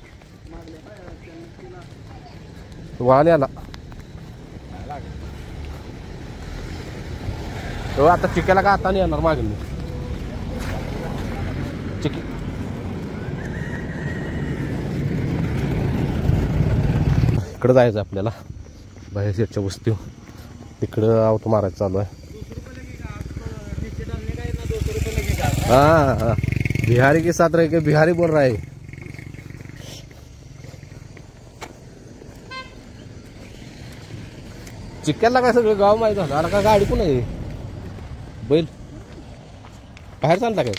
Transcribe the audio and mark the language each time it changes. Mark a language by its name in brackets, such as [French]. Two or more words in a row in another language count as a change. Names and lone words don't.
[Marathi] वाहन आला तो आता चिक्याला का आता नाही येणार मागेल मी चिकी. इकडं जायचं आपल्याला बाहेर शेटच्या वस्ती, तिकडं आवतो मारायचं चालू आहे. [Hindi] हाँ हाँ बिहारी के साथ रह के बिहारी बोल रहा है. [Marathi] चिक्क्याला काय सगळं गाव माहीत झालं. आता का गाडी पण आहे, बैल बाहेर चालला काय.